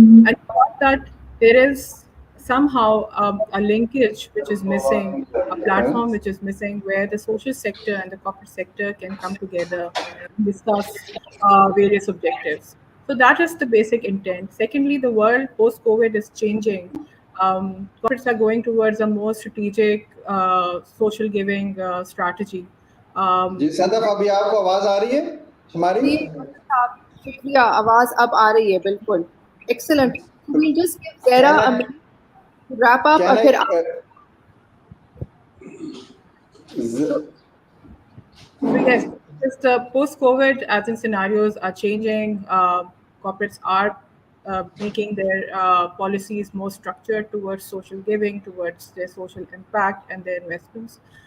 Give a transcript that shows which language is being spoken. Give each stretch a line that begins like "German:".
English: I thought that there is somehow a linkage which is missing, a platform which is missing, where the social sector and the corporate sector can come together and discuss various objectives. So that is the basic intent. Secondly, the world post-COVID is changing. Corporates are going towards a more strategic social giving strategy.
Hindi: जी सदफ, अभी आपको आवाज आ रही है हमारी? जी साहब, शुक्रिया. आवाज अब आ रही है. बिल्कुल. Excellent.
English: We'll just give Zehra a minute to wrap up. Can
Hindi: फिर
English: So yes, just post-COVID, as in scenarios are changing, corporates are making their policies more structured towards social giving, towards their social impact and their investments.